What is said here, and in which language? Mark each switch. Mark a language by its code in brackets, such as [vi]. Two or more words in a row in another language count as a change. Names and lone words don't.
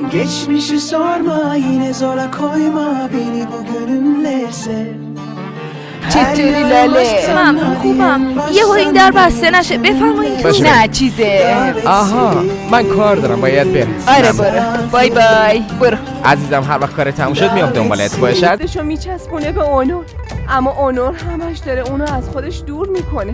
[tr] Geçmişi sorma yine zora koyma beni bugünümle sev. [fa] چطوری لاله؟ ممنون خوبم. یه این در بسته نشه بفرمایید باشه. نه چیزه. آها من کار دارم باید برم. آره برو. بای بای. برو. عزیزم هر وقت کار تموم شد میام دنبالت باشد. دستشو میچسبونه به اونور، اما اونور همش داره اونو از خودش دور میکنه.